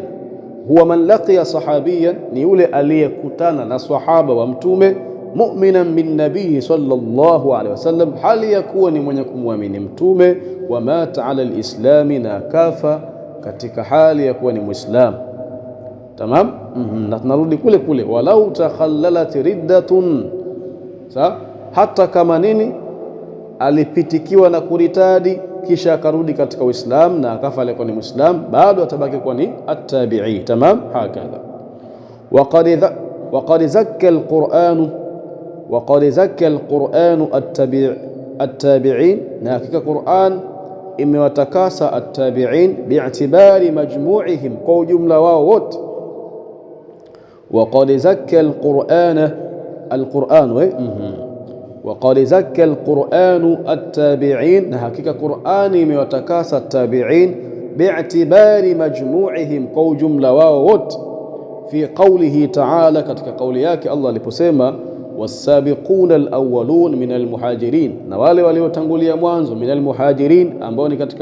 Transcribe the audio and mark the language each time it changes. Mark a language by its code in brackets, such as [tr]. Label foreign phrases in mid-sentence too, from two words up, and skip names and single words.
[ar] هو من لقي صحابيا, [sw] ni yule aliyekutana na sahaba wa Mtume, [ar] مؤمنا بالنبي صلى الله عليه وسلم, [sw] hali ya kuwa ni mwenye kumwamini Mtume, [ar] ومات على الإسلام, [sw] na kafa katika hali ya kuwa ni Muislam. Tamam. Na tunarudi kule [ar] ولو تخللت ردة. [sw] Sawa. Hata kama nini, alipitikiwa na kuritadi kisha akarudi katika Uislamu na akafa alikuwa ni Muislam, bado atabaki kuwa ni at-tabi'i. [ar] تمام. هكذا وقد زكى القرآن التابعين، [sw] na hakika Qur'an imewatakasa [ar] التابعين باعتبار مجموعهم, [sw] kwa ujumla wao wote. [ar] وقد زكى القرآن التابعين، [sw] na hakika Qur'an imewatakasa [ar] التابعين باعتبار مجموعهم, [sw] kwa ujumla wao wote. [ar] في قوله تعالى, [sw] katika kauli yake Allah aliposema [ar] والسابقون الأولون من المهاجرين, [sw] na wale waliotangulia mwanzo, [ar] من المهاجرين, [sw] ambao ni katika